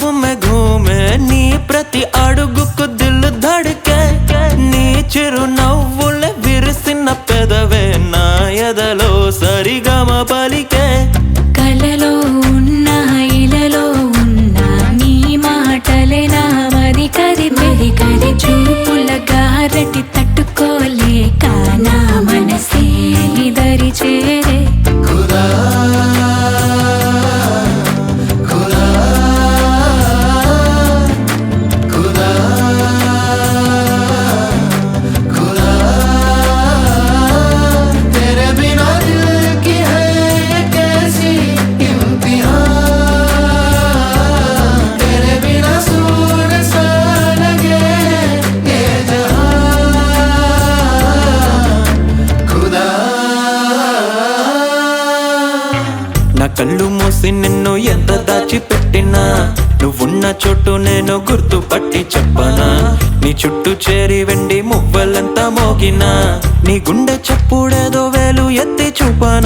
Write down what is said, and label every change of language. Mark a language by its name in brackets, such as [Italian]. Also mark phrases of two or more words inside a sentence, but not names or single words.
[Hindi] में घूमे [Telugu] నీ ప్రతి అడుగుకు [Hindi] दिल धड़के, [Telugu] నీ చిరునవ్వులే విరిసిన పెదవే నా ఎదలో సరిగమ పలికే, కలలో ఉన్న ఇలలో ఉన్న నీ మాటలే నా మది కదిపెది కది, చూపుల గారటి తట్టుకోలేక నా మనసే దరి చేరే. [Hindi] खुदा खुदा खुदा खुदा, तेरे बिना दिल की है ये कैसी इम्तिहान, तेरे बिना सूर सा लगे ये जहां, खुदा. [Telugu] నా కళ్ళు మూసి నిన్ను ఎంత దాచిపెట్టినా, నువ్వున్న చోటు నేను గుర్తుపట్టి చెప్పనా, నీ చుట్టూ చేరి వెండి మువ్వలంతా మోగినా, నీ గుండె చప్పుడేదో వేలు ఎత్తి చూపనా.